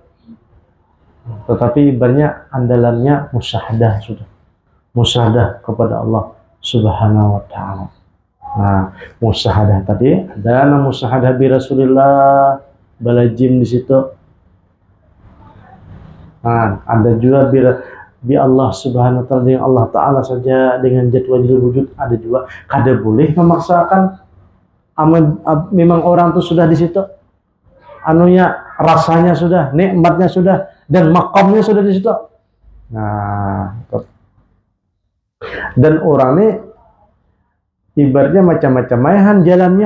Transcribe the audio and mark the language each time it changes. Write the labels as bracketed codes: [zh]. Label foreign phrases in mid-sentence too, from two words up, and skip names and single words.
[id] Tetapi ibaratnya andalannya musyahadah sudah. Musyahadah kepada Allah [ar] سبحانه وتعالى. [id] Nah, musyahadah tadi ada nama [ar] مشاهدة برسول الله, [id] balajim di situ. Nah, ada juga [ar] بالله سبحانه وتعالى, [id] dengan [ar] الله تعالى [id] saja dengan jadwal wujud, ada juga kada boleh memaksakan. Memang orang tuh sudah di situ. Anunya rasanya sudah, nikmatnya sudah, dan makamnya sudah di situ. Nah, dan orang ini ibaratnya macam-macam ayahan jalannya.